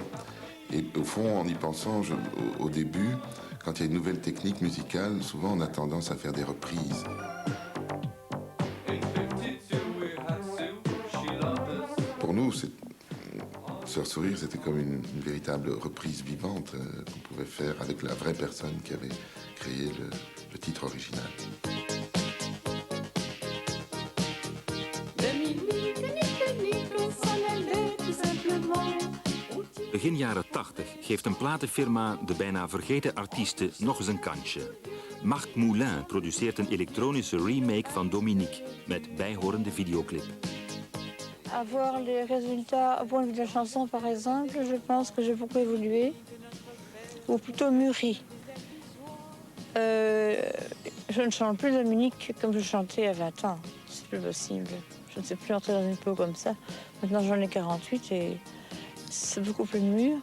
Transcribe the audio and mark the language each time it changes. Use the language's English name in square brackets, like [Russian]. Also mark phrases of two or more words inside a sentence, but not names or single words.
[French] Et au fond, en y pensant, au début, quand il y a une nouvelle technique musicale, souvent on a tendance à faire des reprises. Pour nous, Sœur Sourire, c'était comme une véritable reprise vivante qu'on pouvait faire avec la vraie personne qui avait créé le titre original. [Dutch] Begin jaren 80 geeft een platenfirma de bijna vergeten artiesten nog eens een kansje. Marc Moulin produceert een elektronische remake van Dominique met bijhorende videoclip. [French] À voir les résultats au point de vue de la chanson, par exemple, je pense que j'ai beaucoup évolué, ou plutôt mûri. Je ne chante plus Dominique comme je chantais à 20 ans. C'est plus possible. Je ne sais plus entrer dans une peau comme ça. Maintenant, j'en ai 48 et c'est beaucoup plus mûr.